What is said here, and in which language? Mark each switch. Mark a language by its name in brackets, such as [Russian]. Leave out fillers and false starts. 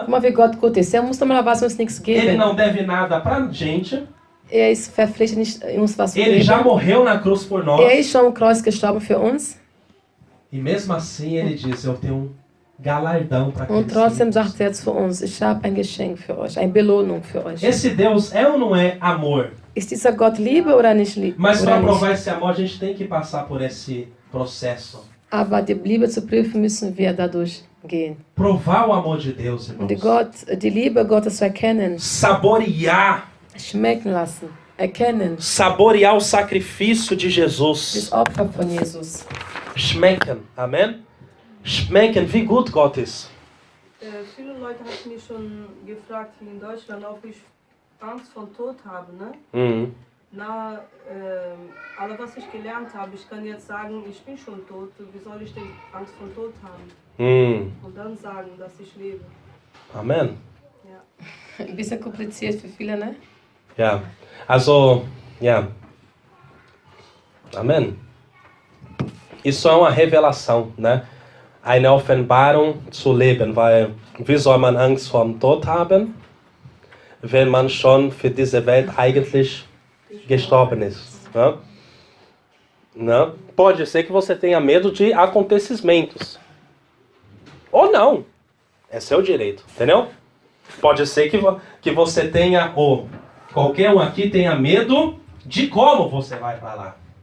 [German] Guck mal, wie Gott gut ist. Er muss doch mal was uns nichts [Portuguese] Ele [German] geben. [Portuguese] não deve nada pra gente. [German] Er ist verpflichtet, nicht uns was zu [Portuguese] Ele já [German] geben. [Portuguese] morreu na cruz por nós. [German] Er ist schon am Kreuz gestorben für uns. [Portuguese] E mesmo assim ele diz, eu tenho um galardão para [German] Und trotzdem sagt er zu uns, ich habe ein Geschenk für euch, eine Belohnung für euch. [Portuguese] Esse Deus é ou não é amor? [German] Ist dieser Gott Liebe oder nicht Liebe? [Portuguese] Mas para [German] Oder nicht? [Portuguese] provar esse amor, a gente tem que passar por esse processo. [German] Aber die Liebe zu prüfen, müssen wir dadurch gehen. [Portuguese] Provar o amor de Deus, [German] Und [Portuguese] irmãos. [German] die Liebe Gottes zu erkennen, [Portuguese] Saborear. [German] schmecken lassen, erkennen. [Portuguese] Saborear o sacrifício de [German] Das [Portuguese] Jesus. [German] Opfer von Jesus. Schmecken. Amém? Schmecken, wie gut Gott ist. Viele Leute haben mich schon gefragt hier in Deutschland, ob ich Angst vor Tod habe. Ne? Uhum. Na, aber was ich gelernt habe, ich kann jetzt sagen, ich bin schon tot. Wie soll ich denn Angst vor Tod haben? Und dann sagen, dass ich lebe. [Portuguese] Amém? [German] Ja. Ein bisschen kompliziert für viele, ne? Ja. Also, ja. Amém. [Portuguese] Isso é uma revelação, né? [German] Eine Offenbarung zu leben, weil wie soll man Angst vor dem Tod haben, wenn man schon für diese Welt eigentlich gestorben ist, né? [Portuguese] Né? Pode ser que você tenha medo de acontecimentos. Ou não. É seu direito, entendeu? Pode ser que você tenha, ou qualquer um aqui tenha medo de como você vai para lá.